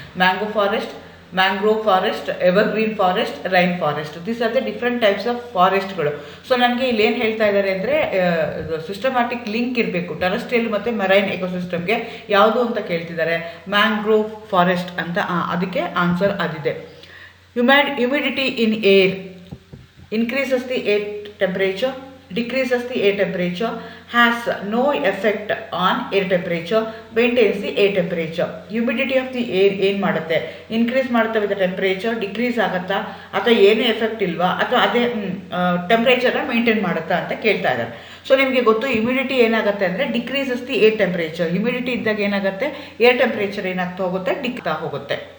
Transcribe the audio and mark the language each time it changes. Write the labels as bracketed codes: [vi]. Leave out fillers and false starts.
[en] Mango forest, mangrove forest, evergreen forest, rain forest. This are the different types of ಫಾರೆಸ್ಟ್ಗಳು. [kn] So ನನಗೆ ಇಲ್ಲಿ ಏನು ಹೇಳ್ತಾ ಇದ್ದಾರೆ ಅಂದರೆ ಸಿಸ್ಟಮ್ಯಾಟಿಕ್ ಲಿಂಕ್ ಇರಬೇಕು ಟೆರೆಸ್ಟ್ರಿಯಲ್ ಮತ್ತು ಮೆರೈನ್ ಎಕೋಸಿಸ್ಟಮ್ಗೆ. ಯಾವುದು ಅಂತ ಕೇಳ್ತಿದ್ದಾರೆ. ಮ್ಯಾಂಗ್ರೋವ್ ಫಾರೆಸ್ಟ್ ಅಂತ, ಅದಕ್ಕೆ ಆನ್ಸರ್ ಅದಿದೆ. [en] Humidity in air increases the air temperature, decreases the air temperature, has no effect on air temperature, maintains the air temperature. Humidity of the air [kn] ಏನು ಮಾಡುತ್ತೆ, ಇನ್ಕ್ರೀಸ್ ಮಾಡುತ್ತೆ ವಿತ್ ಟೆಂಪ್ರೇಚರ್, ಡಿಕ್ರೀಸ್ ಆಗುತ್ತಾ ಅಥವಾ ಏನೂ effect ಇಲ್ವಾ ಅಥವಾ ಅದೇ ಟೆಂಪ್ರೇಚರ್ನ ಮೇಂಟೈನ್ ಮಾಡುತ್ತಾ ಅಂತ ಕೇಳ್ತಾ ಇದ್ದಾರೆ. ಸೊ ನಿಮಗೆ ಗೊತ್ತು ಹ್ಯುಮಿಡಿಟಿ ಏನಾಗುತ್ತೆ ಅಂದರೆ [en] Decreases the air temperature. [kn] Humidity ಇದ್ದಾಗ ಏನಾಗುತ್ತೆ, ಏರ್ ಟೆಂಪ್ರೇಚರ್ ಏನಾಗ್ತಾ ಹೋಗುತ್ತೆ, ಡಿಕ್ತಾ ಹೋಗುತ್ತೆ.